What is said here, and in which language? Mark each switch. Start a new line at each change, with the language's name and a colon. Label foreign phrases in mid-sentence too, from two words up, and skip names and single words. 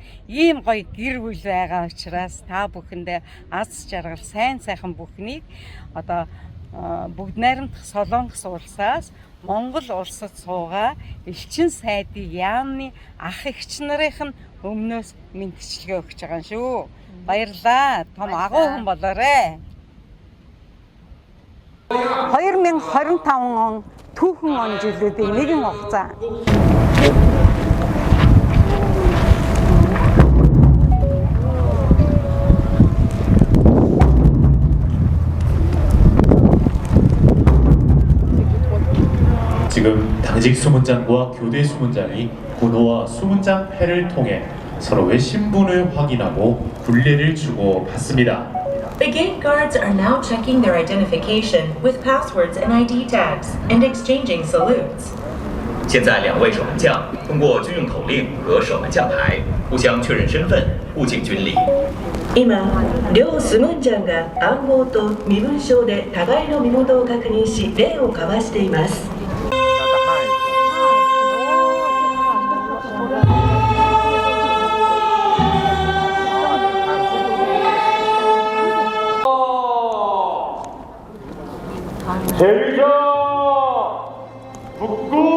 Mongolian: Ийм гоё гэр бүл байгаа учраас та бүхэндээ аз жаргал сайн сайхан бүхнийг одоо бүгд найрамдах Солонгос улсаас Монгол улсад суугаа элчин сайдын яамны ах эгч нарын өмнөөс мэдчилгээ өгч байгаа юм шүү. Баярлалаа. Том агуу хүн болоорой. 2025 он түүхэн он жилүүдийн нэгэн хугацаа.
Korean: 지금 당직 수문장과 교대 수문장이 군호와 수문장 패를 통해 서로의 신분을 확인하고 굴례를 주고 받습니다.
English: The gate guards are now checking their identification with passwords and ID tags and exchanging salutes.
Chinese: 现在两位守门将通过军用口令和守门将牌互相确认身份，互敬军礼。
Japanese: 今、両スムンジャンが暗号と身分証で互いの身元を確認し礼を交わしています。
Korean: 대위자 북구